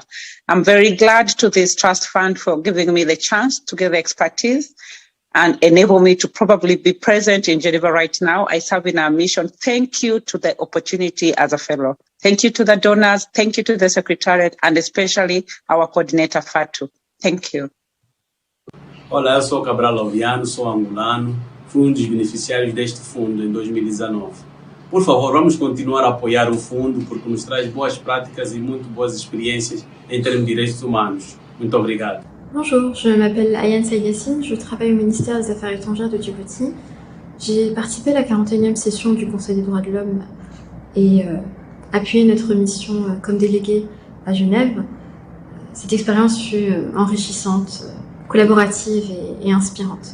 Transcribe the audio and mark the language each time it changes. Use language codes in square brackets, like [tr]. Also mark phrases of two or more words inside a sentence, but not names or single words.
[en] I'm very glad to this trust fund for giving me the chance to give expertise and enable me to probably be present in Geneva right now. I serve in our mission. Thank you to the opportunity as a fellow. Thank you to the donors. Thank you to the Secretariat and especially our coordinator, Fatu. Thank you. [pt] Olá, eu sou Cabral Lauviano, sou angolano, fui um dos beneficiários deste fundo em 2019. Por favor, vamos continuar a apoiar o fundo porque nos traz boas práticas e muito boas experiências em termos de direitos humanos. Muito obrigado. [fr] Bonjour, je m'appelle Ayane Sayassine, je travaille au ministère des Affaires étrangères de Djibouti. J'ai participé à la 41e session du Conseil des droits de l'homme et appuyé notre mission comme déléguée à Genève. Cette expérience fut enrichissante, collaborative et inspirante.